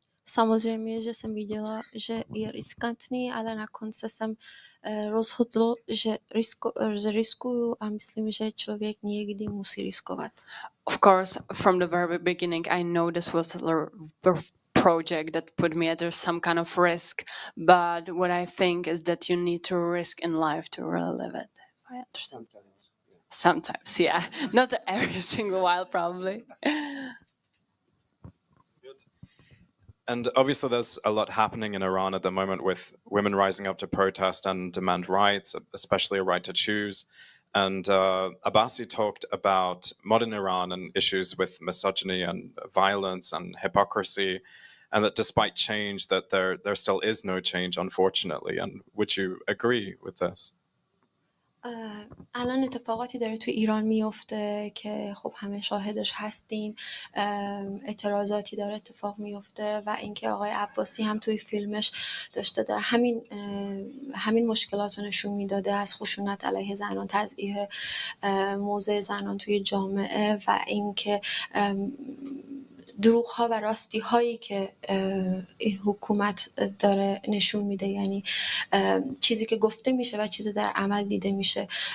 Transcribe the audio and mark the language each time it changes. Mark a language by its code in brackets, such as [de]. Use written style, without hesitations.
[cs] Samozřejmě, že jsem viděla, že je riskantní, ale na konci jsem rozhodl, že riskuju a myslím, že člověk někdy musí riskovat. [en] Of course, from the very beginning, I know this was a project that put me under some kind of risk, but what I think is that you need to risk in life to really live it. I understand. Sometimes, yeah. Not every single while, probably. And obviously there's a lot happening in Iran at the moment, with women rising up to protest and demand rights, especially a right to choose. And Abbasi talked about modern Iran and issues with misogyny and violence and hypocrisy, and that despite change, that there still is no change, unfortunately. And would you agree with this? [fa] الان اتفاقاتی داره توی ایران میفته که خب همه شاهدش هستیم. اعتراضاتی داره اتفاق میفته و اینکه آقای عباسی هم توی فیلمش داشته در همین مشکلات رو نشون میداده، از خشونت علیه زنان، تضعیف موضع زنان توی جامعه و اینکه دروغ‌ها و راستی‌هایی که این حکومت داره نشون میده، یعنی چیزی که گفته میشه و چیزی در عمل دیده میشه.